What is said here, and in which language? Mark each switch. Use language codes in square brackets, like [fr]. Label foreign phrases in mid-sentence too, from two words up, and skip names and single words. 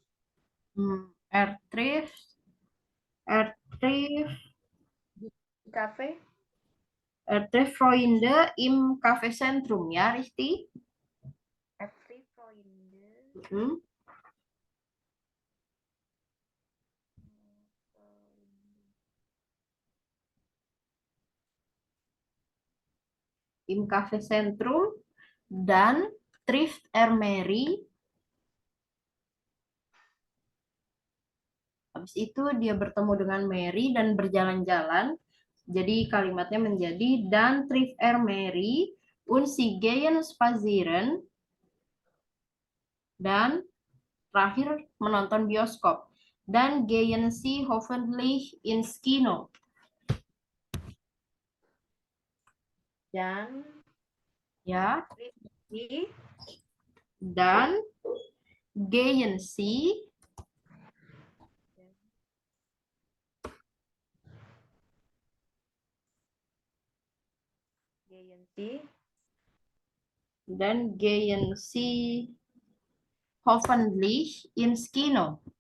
[de] Trip [id] Di cafe? [de] Freunde im Cafe Centrum ya, Risti? Trip Freunde. Im Cafe Centrum dan trifft Mary. [id] Habis itu dia bertemu dengan Mary dan berjalan-jalan. Jadi kalimatnya menjadi dan [de] trifft Mary und sie gehen spazieren. [id] Dan terakhir menonton bioskop. [de] Dan gehen sie hoffentlich ins Kino. Dan [id] Ya. di [de] Dan gehen sie dan gehen sie hoffentlich ins Kino.